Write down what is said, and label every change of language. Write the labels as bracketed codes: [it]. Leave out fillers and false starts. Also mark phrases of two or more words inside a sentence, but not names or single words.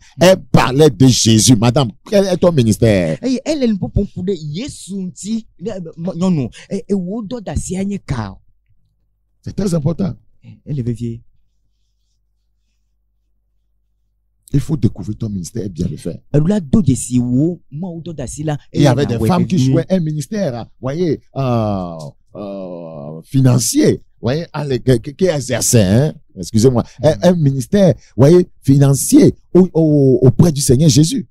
[fr] Elle parlait de Jésus. Madame, quel est ton ministère? [ee] Eye ele nu ƒoƒom ƒu ɖe Yesu ŋuti nyɔnu wo dɔ da sia nye ka. [fr] C'est très important. Elle est vevie. Il faut découvrir ton ministère et bien le faire. Et il y avait des femmes qui jouaient un ministère, voyez, financier, voyez, qui exerçait, hein, excusez-moi, un ministère, voyez, financier auprès du Seigneur Jésus.